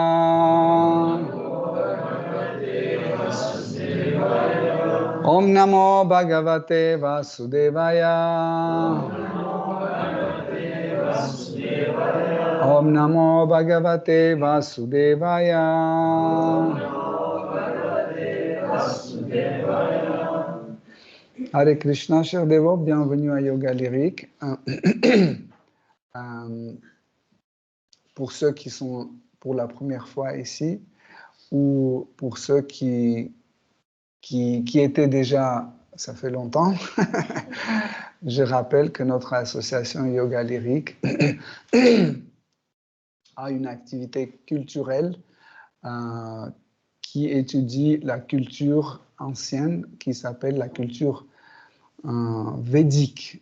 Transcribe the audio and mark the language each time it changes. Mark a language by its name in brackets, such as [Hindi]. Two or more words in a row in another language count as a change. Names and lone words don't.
[Sanskrit] Om Namo Bhagavate Vasudevaya Om Namo Bhagavate Vasudevaya Hare Krishna, [French] chers dévots, bienvenue à Yoga Lyrique. Pour ceux qui sont pour la première fois ici, ou pour ceux qui étaient déjà, ça fait longtemps, je rappelle que notre association Yoga Lyrique a une activité culturelle qui étudie la culture ancienne, qui s'appelle la culture védique.